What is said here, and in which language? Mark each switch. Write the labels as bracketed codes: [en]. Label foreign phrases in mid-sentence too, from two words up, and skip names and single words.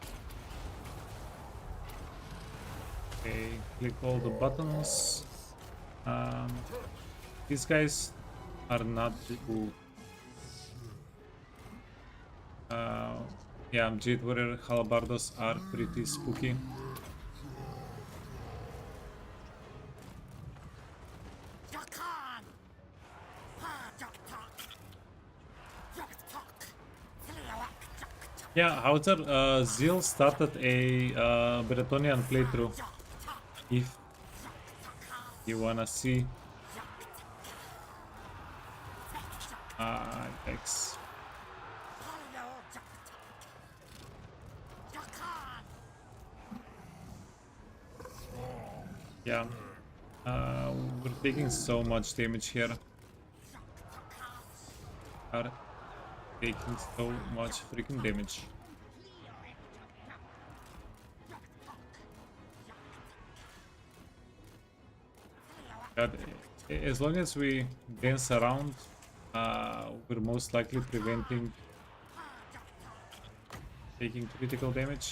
[en] Okay, click all the buttons. These guys are not cool. Yeah, Jade Warrior Halabardos are pretty spooky. Yakan! Juk-tuk! Juk-tuk! Tliawak, juk-tuk, Yeah, Hauser, Zeal started a Bretonian playthrough. If you wanna see. Thanks. polio, juk-tuk. Yakan! Yeah. We're taking so much damage here. Are taking so much freaking damage. But as long as we dance around, we're most likely preventing taking critical damage.